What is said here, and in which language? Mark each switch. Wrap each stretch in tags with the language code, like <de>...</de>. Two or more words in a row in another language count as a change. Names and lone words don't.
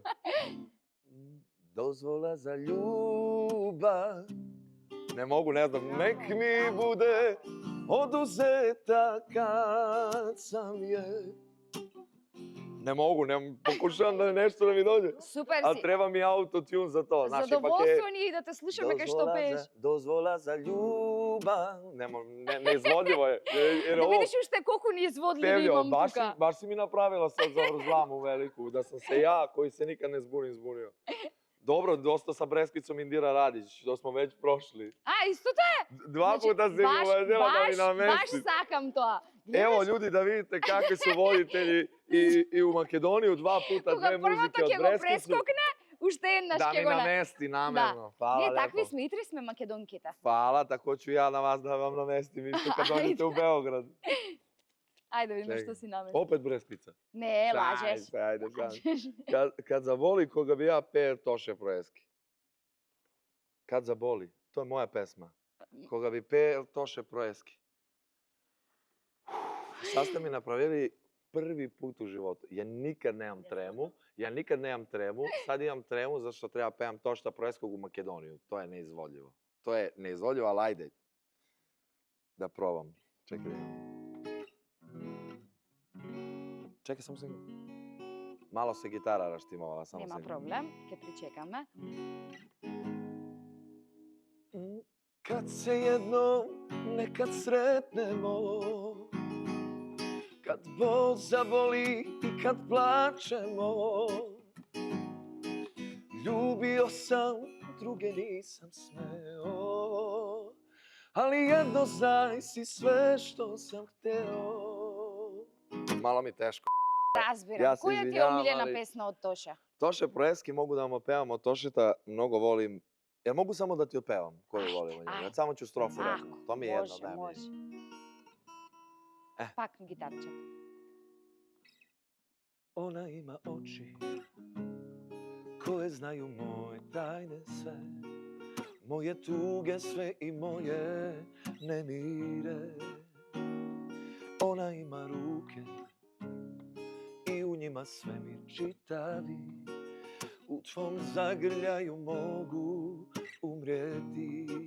<sr>Dozvola za ljubav. Ne mogu, ne znam. Nek mi bude oduzeta kad sam je. Ne mogu, pokušavam da nešto da mi dođe.</sr> <mk>Супер</mk> <sr>Ali</sr> <mk>си.</mk> <sr>treba mi autotune za to. Znaš, ipak je</sr> <mk>Задоволство ни е и да те слушаме кај што пееш.</mk> <sr>Dozvola za ljubav. Neizvodljivo je. Jer</sr> <mk>Да</mk> <sr>ovo</sr> <mk>видиш уште колку ни изводливи</mk> <sr>pevljivo.</sr> <mk>имам тука.</mk> <sr>Baš si mi napravila sad zavrzlamu veliku. Da sam se ja, koji se nikad ne zbunim, zbunio. Dobro, dosta sa Breskvicom Indira Radić. To smo već prošli.</sr> <mk>Истото е.</mk> <sr>Dva puta si mi uvažila da mi</sr> <mk>Баш</mk> <sr>namesti.</sr> <mk>сакам тоа.</mk> <sr>Evo ljudi da vidite kakvi su voditelji i u Makedoniju. Dva puta</sr> <mk>Кога</mk> <sr>dve muzike</sr> <mk>првото</mk> <sr>od</sr> <mk>ќе го</mk> <sr>Breskvicu.</sr> <mk>прескокне, уште еднаш</mk> <sr>Da</sr> <mk>ќе</mk> <sr>mi</sr> <mk>го</mk> <sr>namesti namjerno. Hvala</sr> <mk>Ние такви</mk> <sr>lepo.</sr> <mk>сме, и три сме македонките.</mk> <sr>Hvala, tako ću ja na vas da vam namestim isto kad dođete u Beograd.</sr> <mk>Ајде да видиме Чекай. што си намеси.</mk> <sr>Opet Breskvica.</sr> <mk>Не, лажеш.</mk> <sr>Ajde, sad.</sr> <mk>Лажеш.</mk> <sr>Kad zaboli koga bi ja per Toše Proeski. Kad zaboli, to je moja pesma. Koga bi per Toše Proeski. Sad ste mi napravili prvi put u životu. Ja nikad nemam tremu. Sad imam tremu zašto treba pevam Tošta Proeskog u Makedoniju. To je neizvodljivo. Ali ajde. Da probam. Čekaj da imam. Čekaj, samo se... Malo se gitara raštimovala, samo</sr> <mk>Нема</mk> <sr>se...</sr> <mk>проблем, ќе причекаме.</mk> <sr>Kad se jednom nekad sretnemo, kad bol zaboli i kad plačemo, ljubio sam, druge nisam smeo, ali jedno znaj si sve što sam hteo. Malo mi teško.</sr> <mk>Разбирам.</mk> <sr>Ја се</sr> <mk>Која ти е</mk> <sr>извинявам,</sr> <mk>омилена</mk> <sr>али-</sr> <mk>песна од Тоша?</mk> <sr>Тоше Проески mogu da vam opevamo Tošeta, mnogo volim. Jel mogu samo da ti opjevam koju volim od njega? Ajde. Samo ću strofu reći.</sr> <mk>Ако,</mk> <sr>To mi je jedno,</sr> <mk>може,</mk> <sr>daj mi.</sr> <mk>може. Eh. Пак гитарче.</mk> <sr>Ona ima oči koje znaju moje tajne sve, moje tuge sve i moje nemire. Ona ima ruke i u njima svemir čitavi, u tvom zagrljaju mogu umrijeti.</sr>